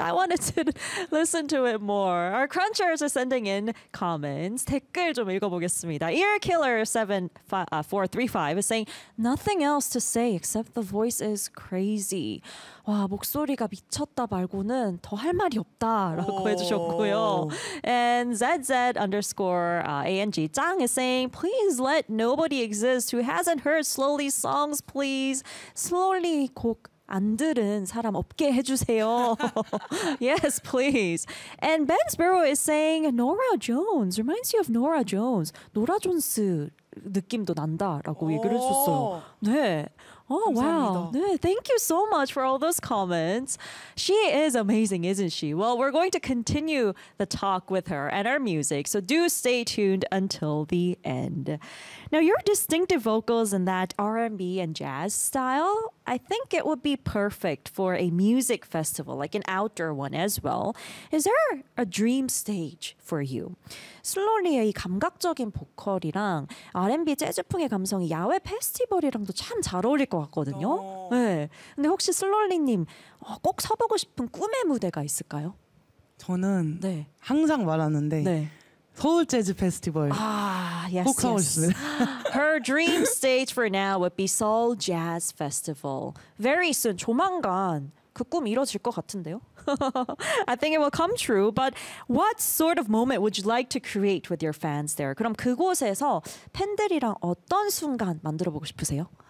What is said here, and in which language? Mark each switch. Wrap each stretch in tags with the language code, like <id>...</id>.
<en>I wanted to listen to it more. Our crunchers are sending in comments.</en> <ko>댓글 좀 읽어보겠습니다.</ko> <en>Earkiller7435 is saying, nothing else to say except the voice is crazy.</en> <ko>와, 목소리가 미쳤다 말고는 더 할 말이 없다라고 해주셨고요.</ko> <en>And ZZ_ANG 짱 is saying, please let nobody exist who hasn't heard Slowly's songs, please.</en> <ko>Slowly 곡 안 들은 사람 없게 해주세요.</ko> <en>Yes, please. And Ben Sparrow is saying, Nora Jones reminds you of Nora Jones.</en> <ko>Nora Jones 느낌도 난다라고 얘기를 해주셨어요. 네. Oh, 감사합니다.</ko> <en>Wow. Thank you so much for all those comments. She is amazing, isn't she? Well, we're going to continue the talk with her and our music. So do stay tuned until the end. Now, your distinctive vocals in that R&B and jazz style, I think it would be perfect for a music festival, like an outdoor one as well. Is there a dream stage for you?</en> <ko>슬로리의 이 감각적인 보컬이랑 R&B 재즈풍의 감성이 야외 페스티벌이랑도 참 잘 어울릴 것 같거든요. 네. 근데 혹시 슬로리님 꼭 서보고 싶은 꿈의 무대가 있을까요? 저는 네. 항상 말하는데 네. 서울 재즈 페스티벌.</ko> <en>아, yes,</en> <ko>꼭 서울</ko> <en>yes. Her dream stage for now would be Seoul Jazz Festival. Very soon,</en> <ko>조만간 그 꿈 이뤄질 것 같은데요?</ko> <en>I think it will come true. But what sort of moment would you like to create with your fans there?</en> <ko>그럼 그곳에서 팬들이랑 어떤 순간 만들어보고 싶으세요?</ko>